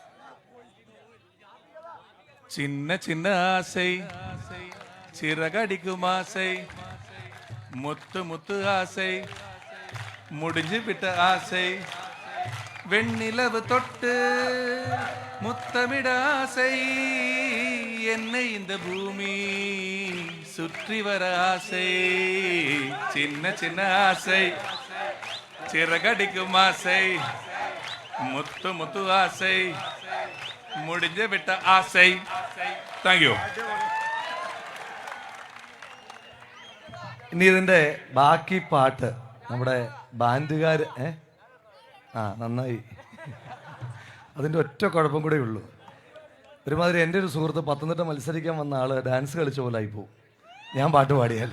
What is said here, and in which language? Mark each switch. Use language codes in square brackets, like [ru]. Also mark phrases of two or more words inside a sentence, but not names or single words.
[ta] சின்ன சின்ன ஆசை சிறகடிக்கும் ஆசை, முத்து முத்து ஆசை முடிஞ்சு விட்ட ஆசை, வெண்ணிலவு தொட்டு முத்தமிட ஆசை, என்னை இந்த பூமி சுற்றி வர ஆசை, சின்ன சின்ன ஆசை சிறகடிக்கும் ஆசை, முத்து முத்து ஆசை முடிஞ்சு விட்ட ஆசை. [en] thank you. [ml] ഇനി ഇതിന്റെ ബാക്കി പാട്ട് നമ്മുടെ ബാൻഡുകാര് നന്നായി. അതിന്റെ ഒറ്റ കുഴപ്പം കൂടെ ഉള്ളൂ. ഒരുമാതിരി എൻ്റെ ഒരു സുഹൃത്ത് പത്തനംതിട്ട മത്സരിക്കാൻ വന്ന ആള് ഡാൻസ് കളിച്ച പോലെ ആയിപ്പോവും ഞാൻ പാട്ട് പാടിയാൽ.